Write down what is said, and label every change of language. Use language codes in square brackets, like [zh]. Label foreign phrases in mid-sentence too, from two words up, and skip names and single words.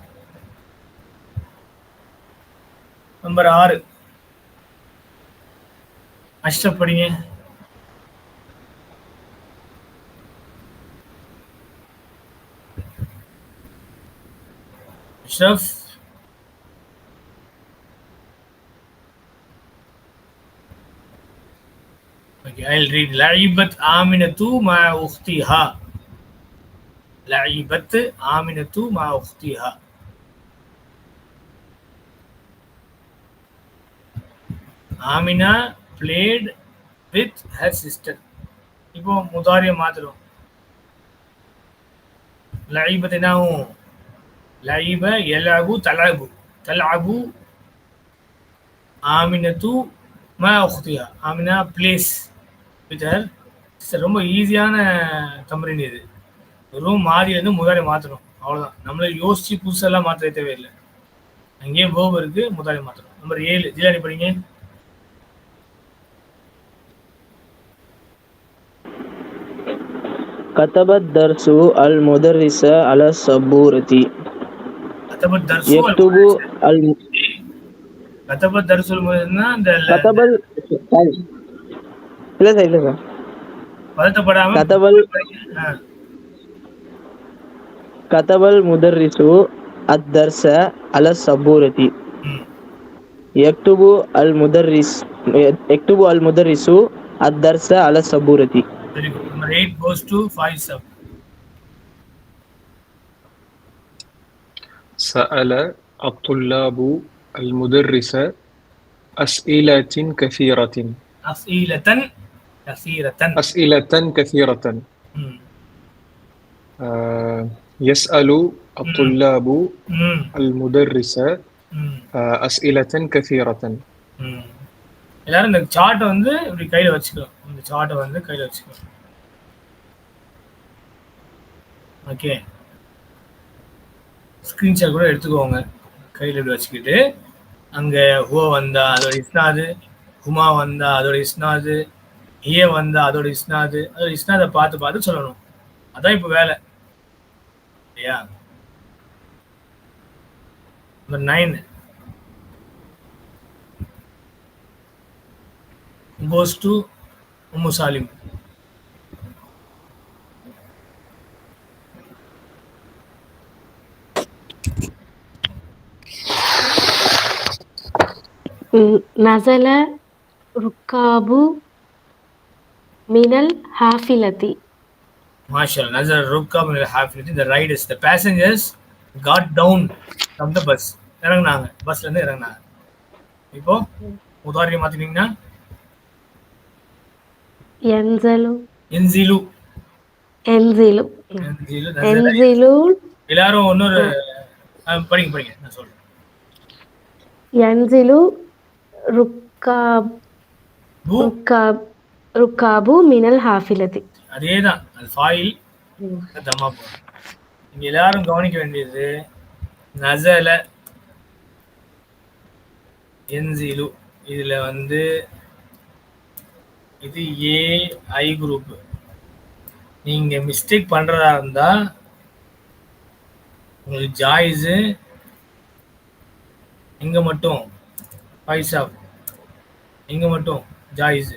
[ta] நம்பர் 6 அஷ்ரப் படிங்க. அஷ்ரப், [en] okay, I'll read. [ar] لعبت آمنة مع أختها. لعبت آمنة مع أختها. [en] Amina played with her sister. [ta] இப்போ முதாரியை மாத்திரும். [ar] லعبت என்னாகும், லعب يلعب تلعب, تلعب آمنة مع أختها. [en] ஆமினா plays with her sister. [ta] ரொம்ப ஈஸியான தம்ரீன் இது. வெறும் மாதிலேருந்து முதாரி மாற்றணும், அவ்வளோதான். நம்மளை யோசிச்சு புதுசெல்லாம் மாற்ற தேவையில்லை. அங்கேயே வேர்ப் இருக்கு, முதாரி மாற்றணும். நம்பர் 7 ஜிலானி படிங்க. [ar] كتب الدرس المدرس على السبورة. كتب الدرس يكتب كتب الدرس المدرسنا [ta] كتب இல்ல சார், இல்ல சார், பதட்டப்படாம [ar] كتب المدرس الدرس على السبورة. يكتب المدرس الدرس على السبورة. [en] Very good. Number 8 goes to Faisal. [ar] سأل الطلاب المدرس أسئلة كثيرة. أسئلة كثيرة. أسئلة كثيرة. يسأل الطلاب المدرس أسئلة كثيرة. [ta] எல்லாரும் இந்த சார்ட்டை வந்து இப்படி கையில வச்சுக்கலாம். இந்த சார்ட்டை வந்து கையில வச்சுக்கலாம். ஓகே, ஸ்கிரீன்ஷாட் கூட எடுத்துக்கோங்க. கையில் இப்படி வச்சுக்கிட்டு அங்கே ஹுவ வந்தா அதோட இஸ்னாது, ஹுமா வந்தா அதோட இஸ்னாது, ஹிய வந்தா அதோட இஸ்னாது, அதோட இஸ்னாதை பார்த்து பார்த்து சொல்லணும். அதான் இப்போ வேலை இல்லையா? நம்பர் 9 [en] goes to [ta] Ummu Salim. [ar] نزل ركاب من الحافلة. MashaAllah. نزل ركاب من الحافلة. [en] The riders, the passengers got down from the bus. [ta] இறங்குனாங்க, பஸ்ல இருந்து இறங்குனாங்க. இப்போ முதாரி மாத்தினீங்கன்னா [ar] ينزل என்சிலு. ينزل என்சிலு ينزل [ta] எல்லாரும் இன்னொரு படிங்க நான் சொல்றேன். [ar] ينزل ركاب பூ ركاب من الحافلة. [ta] அதேதான், அது [ar] فاعل ضمة [ta] போகும். இங்க எல்லாரும் கவனிக்க வேண்டியது [ar] نزل ينزل. [ta] இதுல வந்து இது [en] AI group. [ta] நீங்க மிஸ்டேக் பண்றதா இருந்தா உங்களுக்கு ஜாயிஸு இங்க மட்டும் பைசா, இங்க மட்டும் ஜாயிஸு.